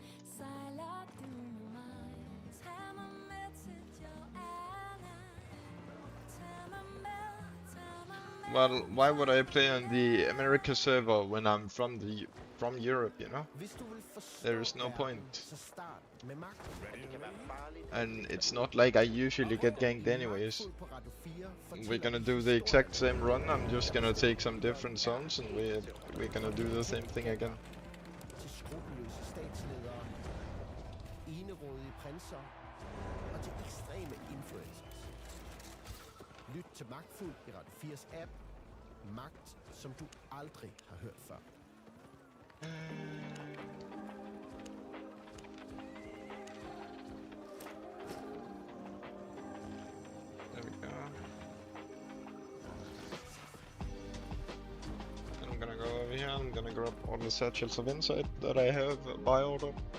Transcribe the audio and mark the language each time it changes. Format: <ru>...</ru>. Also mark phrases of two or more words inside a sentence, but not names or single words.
<en>Well, why would I play on the America server when I'm from Europe, you know? There is no point. And it's not like I usually get ganked anyways. We're gonna do the exact same run. I'm just gonna take some different zones and we're gonna do the same thing again.</en> <da>Lyt til Magtfuld i Radio 4's app. Magt, som du aldrig har hørt før.</da> <en>There we go. Then I'm gonna go over here. I'm gonna grab all the satchels of insight that I have by order.</en>